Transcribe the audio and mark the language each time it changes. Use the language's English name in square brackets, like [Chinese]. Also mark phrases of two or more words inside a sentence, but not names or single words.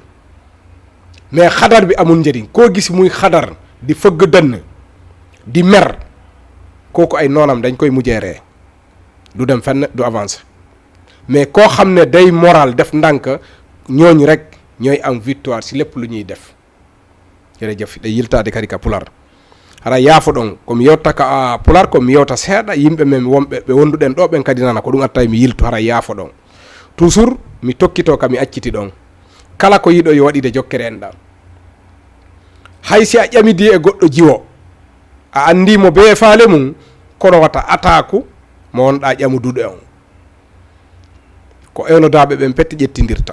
[Wolof] Mais xadar bi amul njëriñ. Koo gis muy xadar di fëgg dënn di mer, kooku ay noonam dañ koy mujjee ree, du dem fenn, du avancer. Mais koo xam ne day moral def ndànk, ñooñu rek ñooy am victoire ci lépp lu ñuy def. [Fula] Jërëjëf ɗe yiltade kadi ka pular hara yaafo ɗon komi yewta ka pular komi yewta seeɗa yimɓe men wonɓe ɓe wonduɗen ɗo ɓen kadi nana ko ɗum atta mi yiltu hara yaafo ɗon toujours mi tokkito ka mi acciti ɗon kala ko yiɗo yo waɗide jokkere en ɗam. Hay si a ƴamidi e goɗɗo jiwo a andimo be faale mum, kono wata ataku mo wonɗa ƴamuduɗo on, ko ewnodaɓe ɓen petti ƴettidirta.